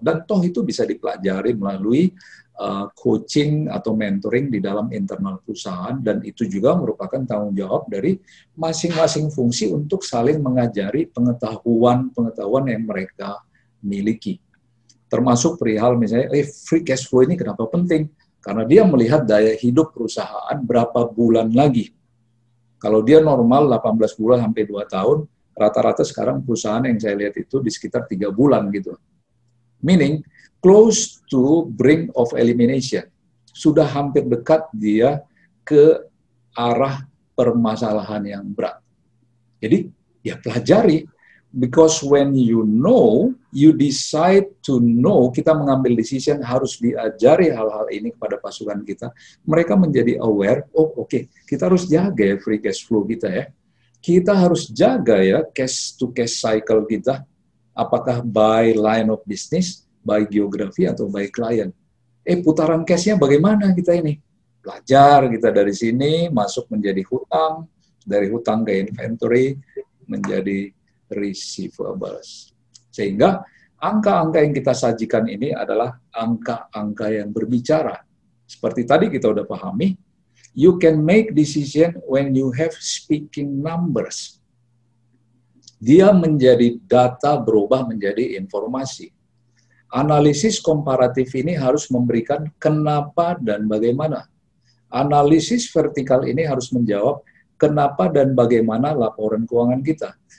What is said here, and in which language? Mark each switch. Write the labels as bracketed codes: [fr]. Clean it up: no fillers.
[id] Dan toh itu bisa dipelajari melalui coaching atau mentoring di dalam internal perusahaan, dan itu juga merupakan tanggung jawab dari masing-masing fungsi untuk saling mengajari pengetahuan yang mereka miliki. Termasuk perihal misalnya, free cash flow ini kenapa penting? Karena dia melihat daya hidup perusahaan berapa bulan lagi. Kalau dia normal 18 bulan sampai 2 tahun, rata-rata sekarang perusahaan yang saya lihat itu di sekitar 3 bulan gitu. [en] Meaning, close to brink of elimination. [id] Sudah hampir dekat dia ke arah permasalahan yang berat. Jadi, ya pelajari. [en] Because when you know, you decide to know, [id] kita mengambil decision, harus diajari hal-hal ini kepada pasukan kita. Mereka menjadi aware, oh oke, kita harus jaga ya free cash flow kita ya. Kita harus jaga ya cash to cash cycle kita. Apakah by line of business, by geografi, atau by client. Putaran cash-nya bagaimana kita ini? Belajar kita dari sini, masuk menjadi hutang, dari hutang ke inventory, menjadi receivables. Sehingga angka-angka yang kita sajikan ini adalah angka-angka yang berbicara. Seperti tadi kita udah pahami, [en] you can make decision when you have speaking numbers. [id] Dia menjadi data berubah menjadi informasi. Analisis komparatif ini harus memberikan kenapa dan bagaimana. Analisis vertikal ini harus menjawab kenapa dan bagaimana laporan keuangan kita.